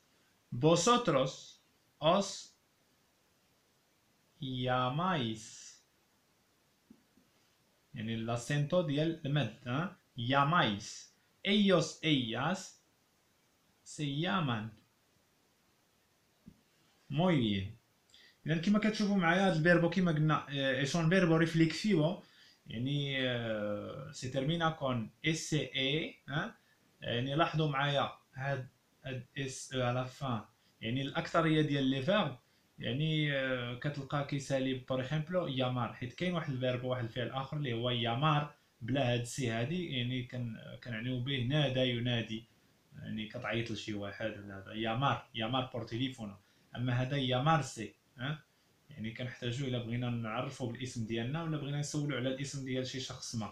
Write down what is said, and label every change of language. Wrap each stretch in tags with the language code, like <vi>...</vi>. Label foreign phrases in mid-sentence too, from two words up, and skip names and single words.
<es>Vosotros os llamáis. En el acento del med, ¿eh? Llamáis. Ellos, ellas se llaman. Muy bien.</es> <ar>إذا كما كتشوفوا معايا هذا الفيربو كما قلنا</ar> <es>es un verbo reflexivo</es> <ar>يعني</ar> <es>se termina con s e</es> <ar>يعني لاحظوا معايا هاد اس او على فان يعني الاكثريه ديال</ar> <fr>les verbes</fr> <ar>يعني كتلقى كيسالي</ar> <fr>par exemple</fr> <ar>يامار حيت كاين واحد الفيرب واحد الفعل اخر اللي هو يامار بلا هاد سي هادي يعني كنعنيو به نادى ينادي يعني كتعيط لشي واحد ولا هذا</ar> <es>llamar por teléfono</es> <ar>اما هذا يامارسي يعني كنحتاجو الا بغينا نعرفوا بالاسم ديالنا ولا بغينا نسولوا على الاسم ديال شي شخص ما.</ar>